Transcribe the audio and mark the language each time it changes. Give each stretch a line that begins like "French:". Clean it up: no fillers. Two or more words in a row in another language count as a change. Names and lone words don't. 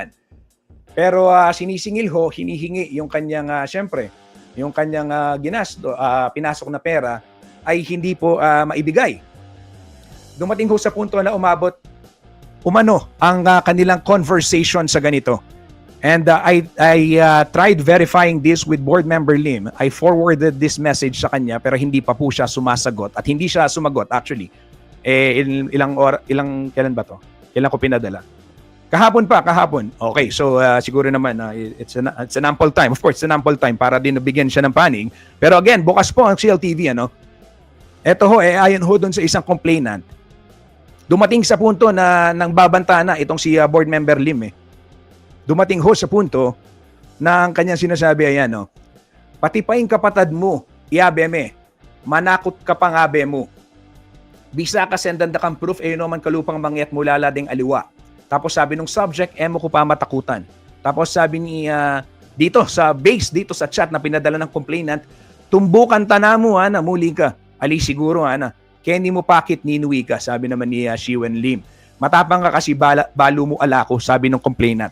Filipino: Pero sinisingil ho, hinihingi yung kanyang, syempre, yung kanyang ginasto, pinasok na pera ay hindi po maibigay. Dumating ho sa punto na umano ang kanilang conversation sa ganito.
English: And I tried verifying this with board member Lim. I forwarded this message
Filipino: sa kanya pero hindi pa po siya sumasagot at hindi siya sumagot actually. Kailan ba to? Kailan ko pinadala? Kahapon.
English: Okay, so
Filipino: siguro naman
English: it's an ample time. Of course, it's an ample time
Filipino: para din bigyan siya ng paning. Pero again, bukas po ang CLTV ano. Ito ho ayon ho doon sa isang complainant. Dumating sa punto na nang babanta na itong si board member Lim Dumating ho sa punto na ang kanyang sinasabi ay pati pa yung kapatid mo,
Pampanga: iabe manakot ka pa nga be mo. Bisa ka sendan da kang proof, naman kalupang mangyat mula lading aliwa.
Filipino: Tapos sabi nung subject,
Pampanga: mo ko pa matakutan.
Filipino: Tapos sabi ni, dito sa chat na pinadala ng complainant,
Pampanga: tumbukan ta na mo, na muli ka. Ali siguro, Kenny mo pakit ninuwi ka,
Filipino: sabi naman ni
Pampanga: Shiwen Lim. Matapang ka kasi balo mo alako,
Filipino: sabi ng complainant.